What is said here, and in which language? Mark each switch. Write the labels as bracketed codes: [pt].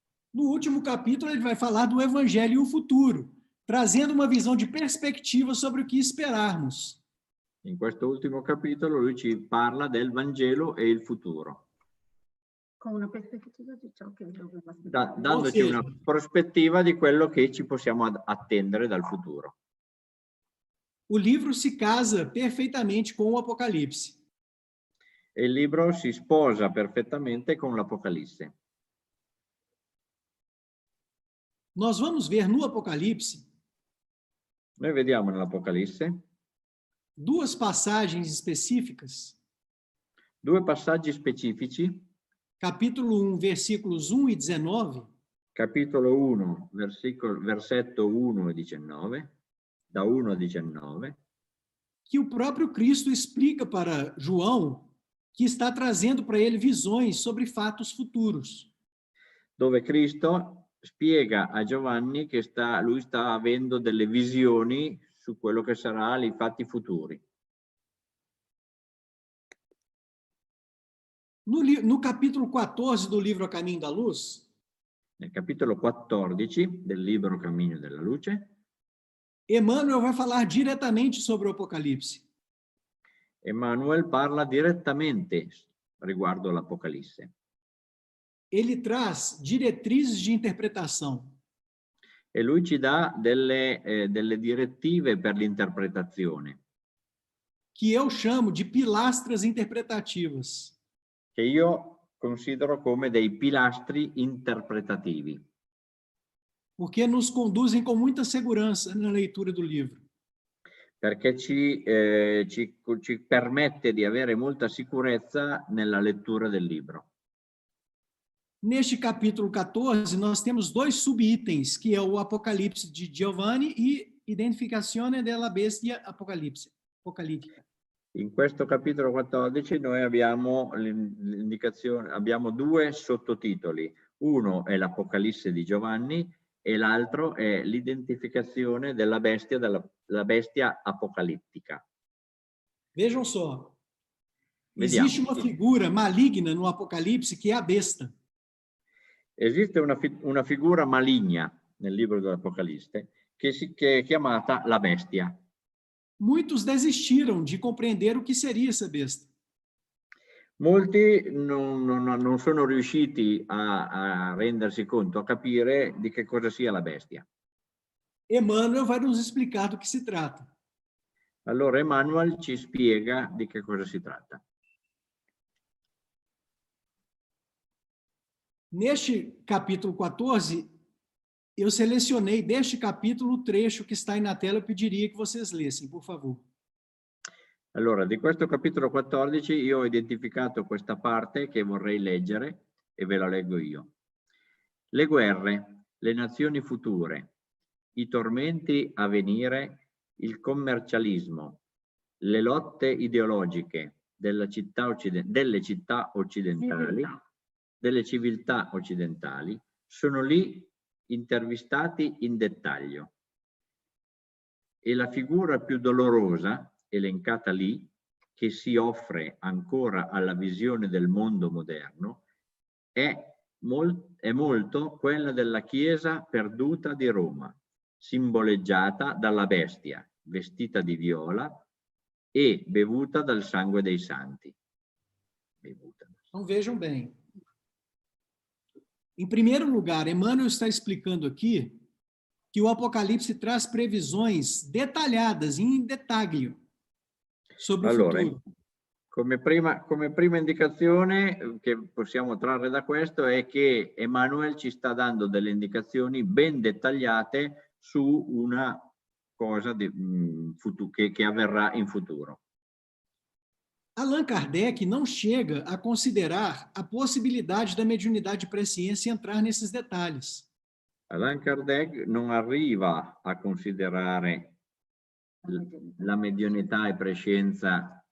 [pt] No último capítulo, ele vai falar do Evangelho e o futuro, trazendo uma visão de perspectiva sobre o que esperarmos. [it] In questo ultimo capitolo lui ci parla del Vangelo e il futuro, Con una prospettiva di ciò che doveva dandoci una prospettiva di quello che ci possiamo attendere dal futuro. [pt] O livro se casa perfeitamente com o Apocalipse. [it] E il libro si sposa perfettamente con l'Apocalisse. [pt] Nós vamos ver no Apocalipse [it] Noi vediamo nell'Apocalisse [pt] duas passagens específicas. [it] due passaggi specifici. [pt] Capítulo 1, versículos 1 e 19. [it] Capitolo 1, versetto 1 e 19, da 1 a 19. [pt] Que o próprio Cristo explica para João, que está trazendo para ele visões sobre fatos futuros. [it] Dove Cristo spiega a Giovanni che lui sta avendo delle visioni su quello che saranno i fatti futuri. [pt] No capítulo 14 do livro A Caminho da Luz, [it] nel capitolo 14 del libro Cammino della Luce, [pt] Emmanuel vai falar diretamente sobre o Apocalipse. [it] Emmanuel parla direttamente riguardo l'Apocalisse. [pt] Ele traz diretrizes de interpretação. [it] E lui ci dà delle direttive per l'interpretazione. [pt] Que eu chamo de pilastras interpretativas. [it] Che io considero come dei pilastri interpretativi. [pt] Porque nos conduzem com muita segurança na leitura do livro. [it] Perché ci permette di avere molta sicurezza nella lettura del libro. [pt] Neste capítulo 14, nós temos dois subitens, que é o Apocalipse de Giovanni e [it] Identificazione della Bestia [pt] apocalíptica. [it] In questo capitolo 14 noi abbiamo l'indicazione, abbiamo due sottotitoli. Uno è l'Apocalisse di Giovanni e l'altro è l'identificazione della bestia, della bestia apocalittica. [pt] Vejam só. [it] Vediamo. [pt] Existe uma figura maligna no Apocalipse que é a besta. [it] Esiste una figura maligna nel libro dell'Apocalisse che è chiamata la bestia. [pt] Muitos desistiram de compreender o que seria essa besta. [it] Molti non sono riusciti a rendersi conto, a capire di che cosa sia la bestia. [pt] Emmanuel vai nos explicar do que se trata. [it] Allora Emmanuel ci spiega di che cosa si tratta. [pt] Neste capítulo 14, eu selecionei deste capítulo o trecho que está aí na tela, eu pediria que vocês lessem, por favor. [it] Allora, di questo capitolo 14 io ho identificato questa parte che vorrei leggere e ve la leggo io. Le guerre, le nazioni future, i tormenti a venire, il commercialismo, le lotte ideologiche delle città occidentali, delle civiltà occidentali, sono lì intervistati in dettaglio. E la figura più dolorosa, elencata lì, che si offre ancora alla visione del mondo moderno, è molto quella della Chiesa perduta di Roma, simboleggiata dalla bestia, vestita di viola e bevuta dal sangue dei santi. [pt] Então vejam bem. Em primeiro lugar, Emmanuel está explicando aqui que o Apocalipse traz previsões detalhadas, em detalhe, sobre o futuro. [it] Come prima indicazione che possiamo trarre da questo è che Emmanuel ci sta dando delle indicazioni ben dettagliate su una cosa che avverrà in futuro. [pt] Allan Kardec não chega a considerar a possibilidade da mediunidade de presciência entrar nesses detalhes. [it] Allan Kardec non arriva a considerare la mediunità e prescienza